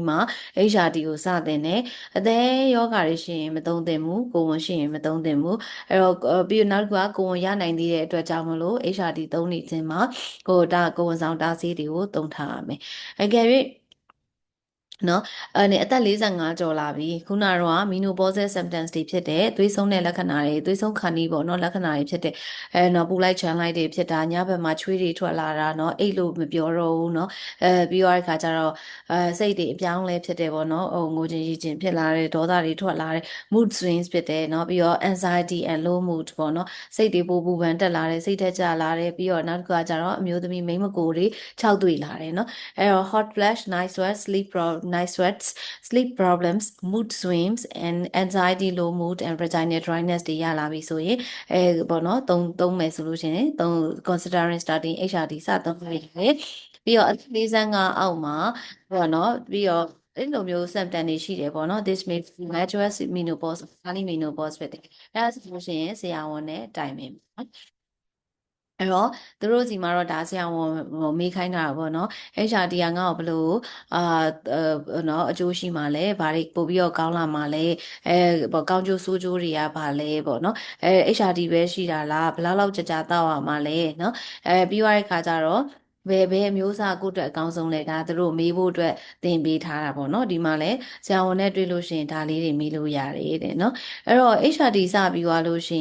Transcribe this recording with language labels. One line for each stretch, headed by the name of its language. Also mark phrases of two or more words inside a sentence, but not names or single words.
Burmese: မှ HRT ကိုစတင်တယ်အသေးယောဂတွေရှိရင်မသုံးသင့်ဘူးကိုယ်ဝန်ရှိရင်မသုံးသင့်ဘူးအဲ့တော့ပြီးနောက်တစ်ခုကကိုယ်ဝန်ရနိုင်သေးတဲ့အတွက်ကြောင့်မလို့ HRT သုံးနေ ခြင်းမှာကိုယ်ဝန်ဆောင်တားဆီးတွေကိုသုံးထားရမယ်အကယ်၍နော်အသက်45ကျော်လာပြီခုနကတော့
English: menopausal symptoms
Burmese: တွေဖြစ် တဲ့သွေးဆုံးတဲ့လက္ခဏာတွေသွေးဆုံးခါနီးပေါ့နော်လက္ခဏာတွေဖြစ်တဲ့နော်ပူလိုက်ချမ်းလိုက်တွေဖြစ်တာညဘက်မှာချွေးတွေထွက်လာတာနော်အိတ်လို့မပြောတော့ဘူးနော်ပြီးတော့အခါကျတော့စိတ်တွေအပြောင်းလဲဖြစ်တယ်ပေါ့နော်ငိုချင်ရည်ချင်ဖြစ်လာတယ်ဒေါသတွေထွက်လာတယ်
English: mood swings
Burmese: ဖြစ်တယ်နော်ပြီးတော့
English: anxiety and low mood
Burmese: ပေါ့နော်စိတ်တွေပူပန်တက်လာတယ်စိတ်ထက်ကျလာတယ်ပြီးတော့နောက်တစ်ခါကျတော့အမျိုးသမီးမိန်းမကိုယ်တွေခြောက်သွေ့လာတယ်နော်အဲ့တော့
English: hot flash night sweat sleep night sweats sleep problems mood swings and anxiety low mood and vaginal dryness
Burmese: တွေရလာပြီဆိုရင်ပေါ့နော်သုံးမယ်ဆိုလို့ရှိရင်
English: considering starting HRT
Burmese: စသုံးမယ်ပြီးတော့အသက်45အောက်မှာပေါ့နော်ပြီးတော့အဲ့လို မျိုး symptom တွေရှိတယ်ပေါ့နော်
English: this may be gradual menopause early menopause
Burmese: ဖြစ်တယ်အဲ့ဒါဆိုလို့ရှိရင်ဆရာဝန်နဲ့တိုင်ပင်ပေါ့အဲ့တော့သူတို့စီ မှာတော့ဒါဆရာဝန်မေးခိုင်းတာပေါ့နော် HRT ကငါ့ကိုဘလို့အာနော်အကျိုးရှိမှလဲဘာတွေပို့ပြီးတော့ကောင်းလာမှလဲပေါ့ကောင်းကျိုးဆိုးကျိုးတွေကဘာလဲပေါ့နော်HRT ပဲရှိတာလားဘယ်လောက်ကြာတောက်ရမှလဲနော်ပြီးသွားတဲ့ခါကျတော့ဘယ်အမျိုးအစားကိုယ့်အတွက်အကောင်းဆုံးလဲဒါသူတို့မေးဖို့အတွက်သင်ပေးထားတာပေါ့နော်ဒီမှာလဲဆရာဝန်နဲ့တွေ့လို့ရှိရင်ဒါလေးတွေမေးလို့ရတယ်တဲ့နော်အဲ့တော့ HRT စပြီးသွားလို့ရှိ